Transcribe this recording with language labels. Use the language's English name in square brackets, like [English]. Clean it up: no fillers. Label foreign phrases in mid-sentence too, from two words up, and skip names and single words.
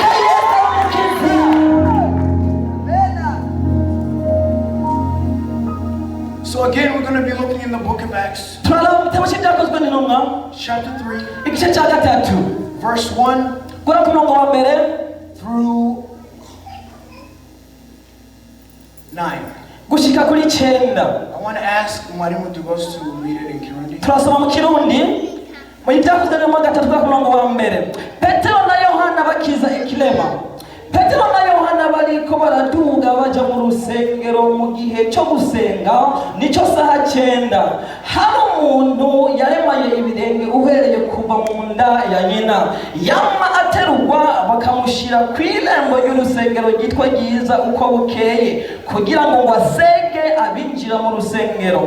[English] So again, we're going to be looking in the book of Acts. Chapter 3. Verse 1 through 9. [Rundi] gushika kuri 9. [English] I want to ask mwarimu to go to read it in Kirundi. [Rundi] Turasoma mu Kirundi mu Ibyakozwe mu 3:1. Petero na Yohana bakiza ikilema. Petero na Yohana bariko baraduga baja mu rusengero mu gihe cyo gusenga nico saha 9. Hari umuntu yaremaye ibirenge uhereye kuva mu nda ya nyina, yama aterurwa bakamushira kw'irembo y'urusengero ryitwa ryiza uko bukeye kugira ngo asege abinjira mu rusengero.